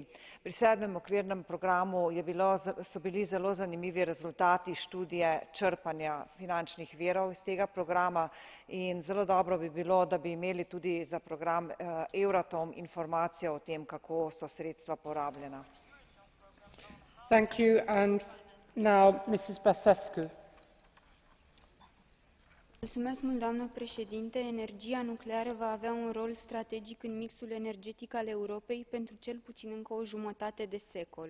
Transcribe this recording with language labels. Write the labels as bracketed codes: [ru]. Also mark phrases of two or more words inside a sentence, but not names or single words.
[sl] Pri 7. okvirnem programu so bili zelo zanimivi rezultati študije črpanja finančnih virov iz tega programa in zelo dobro bi bilo, da bi imeli tudi za program Euratom informacijo o tem, kako so sredstva porabljena. [ro] Doamnă președinte, energia nucleară va avea un rol strategic în mixul energetic al Europei pentru cel puțin încă o jumătate de secol.